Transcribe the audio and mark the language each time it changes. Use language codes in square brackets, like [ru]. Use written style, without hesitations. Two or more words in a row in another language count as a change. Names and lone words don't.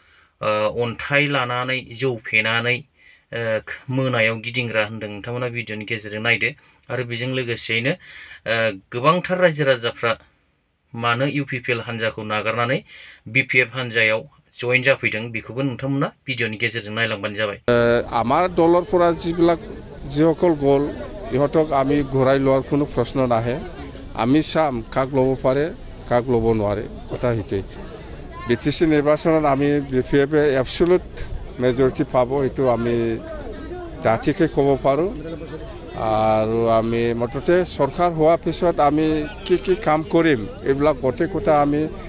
[brx] अन्थाइ लानानै जौ फेनानै मोनायाव गिदिंग्रा होनदों नोंथांमोना भिडिअनि गेजेरजों नायदो आरो बेजों लोगोसेयैनो गोबांथार रायजो राजाफ्रा मानो इउपिपिएल हान्जाखौ नागारनानै बिपिएफ हान्जायाव जइन जाफैदों बेखौबो नोंथांमोना भिडिअनि गेजेरजों नायलांबानो जाबाय [as] আমাৰ দলৰ পৰা যিসকল গ'ল ইহঁতক আমি ঘূৰাই লোৱাৰ কোনো প্ৰশ্ন নাহে আমি চাম কাক ল'ব পাৰে কাক ল'ব নোৱাৰে কথা সেইটোৱেই বিটিসি নিৰ্বাচনত আমি বিপিএফে [en] absolute majority [as] পাব এইটো আমি ডাঠিকৈ ক'ব পাৰোঁ আৰু আমি মুঠতে চৰকাৰ হোৱাৰ পিছত আমি কি কাম কৰিম এইবিলাক গোটেই কথা আমি